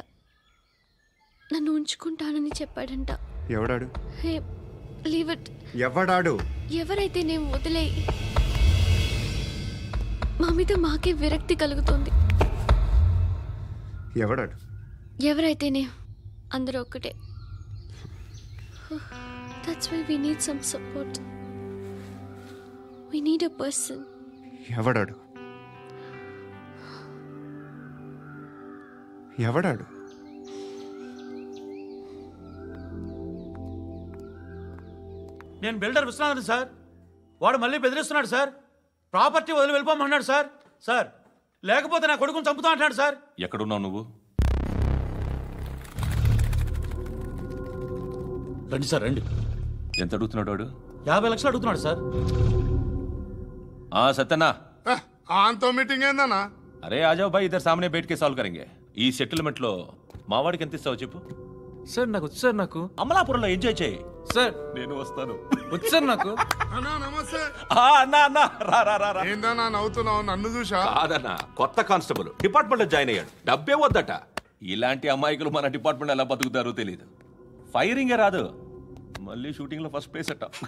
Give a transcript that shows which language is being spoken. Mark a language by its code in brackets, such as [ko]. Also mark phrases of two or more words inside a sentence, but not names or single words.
[te] నన్ను ఉంచుకుంటానని చెప్పాడంట. ఎవడాడు? [en] hey, leave it. [te] ఎవడాడు? ఎవరైతే నేను వదిలే. మా మీద మాకే విరక్తి కలుగుతుంది. ఎవడాడు? ఎవరైతేనే అందరూ ఒక్కటే. [en] that's why we need some support. we need a person. [te] ఎవడాడు? ఎవడాడు? నేను బిల్డర్ విశ్వనాథన్ సార్. వాడు మళ్ళీ బెదిరిస్తున్నాడు సార్. ప్రాపర్టీ వదిలి వెళ్ళిపోమన్నాడు సార్. సార్, లేకపోతే నా కొడుకుని చంపుతా అంటాడు సార్. ఎక్కడున్నావు నువ్వు? రండి సార్, రండి. ఎంత అడుగుతున్నాడు వాడు? 50 లక్షలు అడుగుతున్నాడు సార్. सत्यना ఆంతో మీటింగ్ ఏందన్నా? [hi] अरे आ जाओ भाई, इधर सामने बैठ के सॉल्व करेंगे. [te] ఈ సెటిల్మెంట్ లో మావాడికి ఎంత ఇస్తావు చెప్పు. సార్ నాకు వచ్చు సార్ నాకు అమలాపురంలో ఎంజాయ్ చేయి. సార్ నేను వస్తాను. వచ్చు సార్ నాకు. అన్నా నమస్తే. అన్నా అన్నా రా రా రా రా. ఏందన్నా నవ్వుతున్నావు? నన్ను చూసా? కాదన్నా, కొత్త [en] constable department [te] లో జాయిన్ అయ్యాడు. డబ్బే వద్దట. ఇలాంటి అమాయకులు మన డిపార్ట్మెంట్ ఎలా బతుకుతారో తెలియదు. ఫైరింగే రాదు, మళ్ళీ షూటింగ్ లో [en] first place [te] అట్ట.